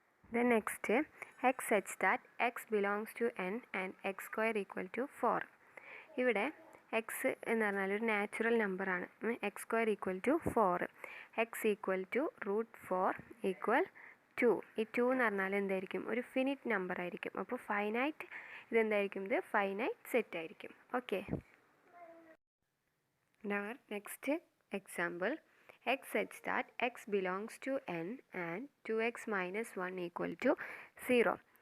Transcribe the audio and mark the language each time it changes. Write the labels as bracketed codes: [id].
[en] The next, x such that x belongs to n and x square equal to 4. [ml] ഇവിടെ X എന്ന് പറഞ്ഞാൽ ഒരു natural നമ്പറാണ്. [en] X square equal to 4, x equal to √4 equal 2. [ml] ഈ 2 എന്ന് പറഞ്ഞാൽ എന്തായിരിക്കും, ഒരു ഫിനിറ്റ് നമ്പർ ആയിരിക്കും. അപ്പോൾ ഫൈനൈറ്റ്, ഇതെന്തായിരിക്കും, ഇത് ഫൈനൈറ്റ് സെറ്റ് ആയിരിക്കും. [en] Okay, next example, x such that x belongs to n and 2x minus 1 equal to 0.